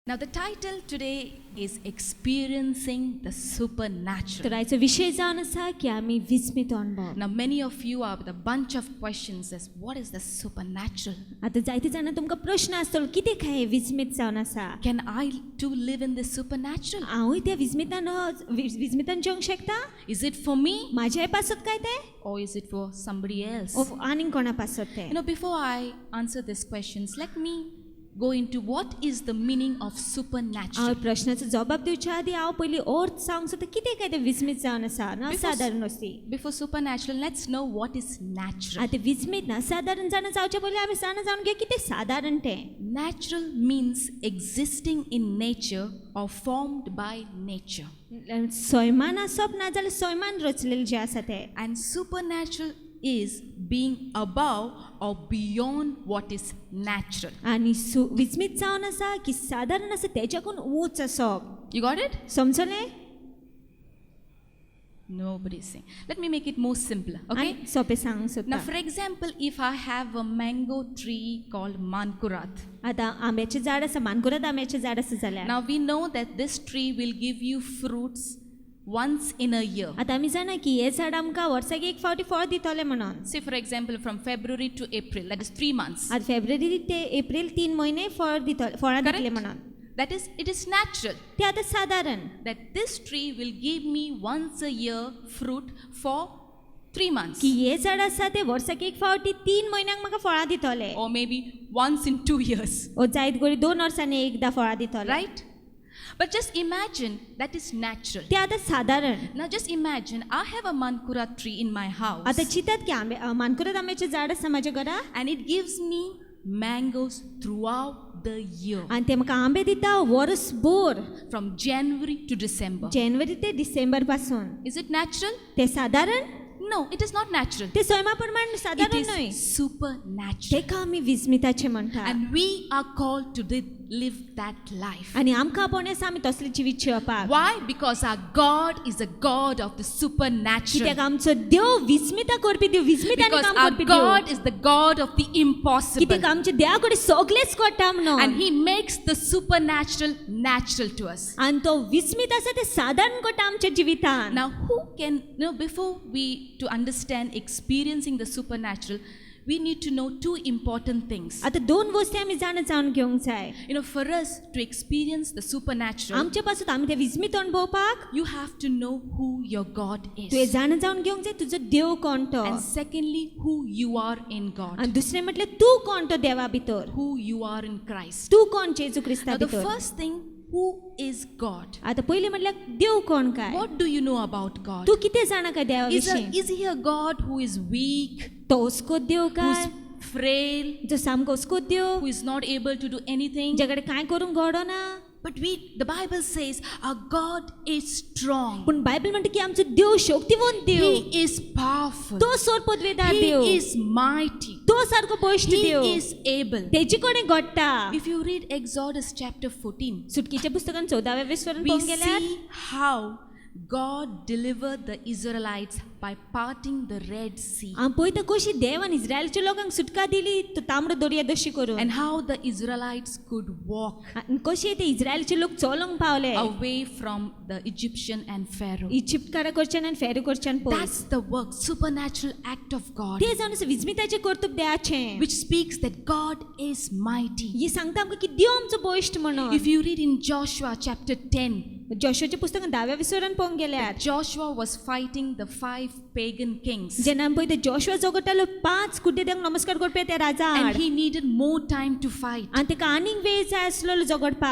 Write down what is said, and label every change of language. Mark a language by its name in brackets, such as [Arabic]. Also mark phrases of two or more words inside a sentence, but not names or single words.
[English] Now the title today is Experiencing the Supernatural. [Konkani] तर आयचो विषय जावन आसा की आमी विस्मित अनुभव. [English] Now many of you are with a bunch of questions as what is the supernatural? [Konkani] आतां जायते जाणां तुमकां प्रश्न आसतलो कितें काय हें विस्मित जावन आसा. [English] Can I too live in this supernatural? [Konkani] हांवूय त्या विस्मितान जिवंक शकता. [English] Is it for me [Konkani] म्हाज्याय पासत काय तें [English] or is it for somebody else? [Konkani] ओ आनीक कोणा पासत तें. [English] Before I answer these questions, let me go into what is the meaning of supernatural. [Konkani] हांव प्रश्नाचो जवाब दिवच्या आदी हांव पयलीं अर्थ सांगूंक सोदता कितें काय तें विस्मित जावन आसा ना सादारण वस्ती. [English] Before supernatural, let's know what is natural. [Konkani] आतां विस्मित ना सादारण जाणा जावचे पयलीं आमी जाणा जावन घेवया कितें सादारण तें. [English] Natural means existing in nature or formed by nature. [Konkani] सैमान आसप ना जाल्यार सैमान रचलेलें जें आसा तें. [English] And supernatural is being above or beyond what is natural. [Konkani] आनी विस्मित जावन आसा की सादारण आसा तेच्याकून उंच आसप. [English] You got it? [Konkani] समजलें? [English] Nobody is saying. Let me make it more simpler, okay? [Konkani] आनी सोंपें सांगूंक सोदता. [English] Now, for example, if I have a mango tree called Mankurat. [Konkani] आतां आंब्याचें झाड आसा मानकुराद आंब्याचें झाड आसा जाल्यार [English] Now, we know that this tree will give you fruits once in a year. [Konkani] आतां आमी जाणा की हें झाड आमकां वर्साक एक फावटी फळ दितलें म्हणून. [English] Say, for example, from February to April, that is 3 months. [Konkani] आतां फेब्रुवारी ते एप्रील 3 म्हयने फळां दितलें म्हणून. [English] That is, it is natural [Konkani] तें आतां सादारण [English] that this tree will give me once a year fruit for 3 months. [Konkani] की हें झाड आसा तें वर्साक एक फावटी 3 म्हयन्यांक म्हाका फळां दितलें. [English] Or maybe once in 2 years. [Konkani] ओ जायत गोडी 2 वर्सांनी एकदां फळां दितलें. [English] Right? But just imagine that is natural. [Konkani] तें आतां सादारण. [English] Now just imagine I have a Mankurat tree in my house. [Konkani] आतां चिंतात की मानकुराद आंब्याचें झाड आसा म्हाज्या घरा [English] And it gives me mangoes throughout the year. [Konkani] आनी ते म्हाका आंबे दिता वर्सभर [English] From January to December. [Konkani] जानेवारी ते डिसेंबर पासून. [English] Is it natural? [Konkani] ते सादारण? [English] No, it is not natural. [Konkani] ते सैमा प्रमाण [English] It [Konkani] सादारण न्हय. [English] is supernatural. [Konkani] तेका आमी विस्मिताचें म्हणटा. [English] And we are called to live that life. [Konkani] आनी आमकां आपण आसा आमी तसले जिवीत जिवपाक. [English] Why? Because our God is a God of the supernatural. [Konkani] कित्याक आमचो देव विस्मिता करपी देव विस्मितानी [English] Because [Konkani] काम [English] our [Konkani] करपी देव. [English] God is the God of the impossible. [Konkani] कित्याक आमचे देवा कडेन सगळेंच घडटा म्हणून. [English] And He makes the supernatural natural to us. [Konkani] आनी तो विस्मित आसा ते सादारण घडटा आमच्या जिवितान. [English] Now, who can, before we to understand experiencing the supernatural, we need to know two important things. [Konkani] आतां दोन गोष्टी आमी जाणून घेवंक जाय. [English] For us to experience the supernatural, [Konkani] आमच्या पासून आमी ते विस्मित अनुभवपाक [English] you have to know who your God [Konkani] तुवें [English] is. [Konkani] जाणून घेवंक जाय तुजो देव कोण तो. [English] And secondly, who you are in God. [Konkani] आनी दुसरें म्हटल्यार तूं कोण तो देवा भितर. [English] Who you are in Christ. [Konkani] तूं कोण जेजू क्रिस्ता [English] Now, the [Konkani] भितर. [English] first thing, who is God? [Konkani] आतां पयलीं म्हटल्यार देव कोण काय. [English] What do you know about God? [Konkani] तूं कितें जाणा काय देवा विशीं. [English] Is He a God who is weak, [Konkani] तो उसको देव काय [English] who's frail, [Konkani] जो सामको उसको देव [English] who is not able to do anything? [Konkani] ज्या कडेन कांय करूंक घडना. [English] But the Bible says our God is strong. [Konkani] पूण बायबल म्हणटा की आमचो देव शक्तिवंत देव. [English] He is powerful. [Konkani] तो सोरपदवेदार देव. [English] He is mighty. [Konkani] तो सारको बळिश्ठ देव. [English] He is able. [Konkani] तेजे कडेन घडटा. [English] If you read Exodus chapter 14, [Konkani] सुटकेच्या पुस्तकान 14व्या विसवरान [English] we [Konkani] पळोवंक गेल्यार [English] see how God delivered the Israelites by parting the Red Sea. [Konkani] आम पळयता कशी देवान इस्रायलच्या लोकांक सुटका दिली तो तांबडो दर्या दशी करून. [English] And how the Israelites could walk [Konkani] आनी कशे ते इस्रायलचे लोक चलोंक पावले. [English] away from the Egyptian and Pharaoh. [Konkani] इजिप्तकारा कडच्यान आनी फेरो कडच्यान पयस. [English] That's the work, supernatural act of God, [Konkani] ते जावन आसा विस्मिताचें कर्तव्य देवाचें. [English] which speaks that God is mighty. [Konkani] ही सांगता आमकां की देव आमचो बळिश्ठ म्हणून. [English] If you read in Joshua chapter 10, [Konkani] जोशुआच्या पुस्तकान 10व्या विसवरान पळोवंक गेल्यार [English] Joshua was fighting the 5 pagan kings. [Konkani] जेन्ना आमी पळयता जोशुआ झगडटालो 5 कुड्डेद्यांक नमस्कार करपी त्या राजा [English] And [Konkani] आड. [English] he needed more time to fight. [Konkani] आनी तेका आनीक वेळ जाय आसलो झगडपाक.